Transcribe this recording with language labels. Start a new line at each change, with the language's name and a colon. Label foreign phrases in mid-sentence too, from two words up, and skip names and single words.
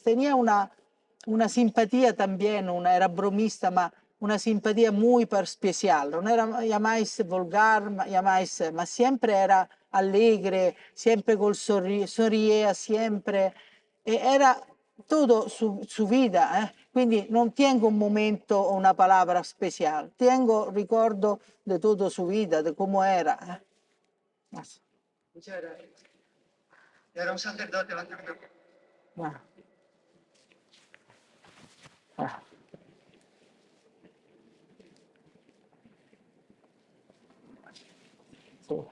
Spanish: Tenía una simpatía también, era bromista, ma una simpatía muy especial. No era jamais vulgar, jamais, ma siempre era alegre, siempre con sorría, siempre. Era todo su vida.
Italian: Quindi
Spanish: non tengo un momento o una palabra
Italian: speciale, tengo ricordo di tutta su vita, di come era.
Spanish: Muchas gracias. Y ahora un sacerdote va a hacer una... Ah. Ah.
Italian: Sì.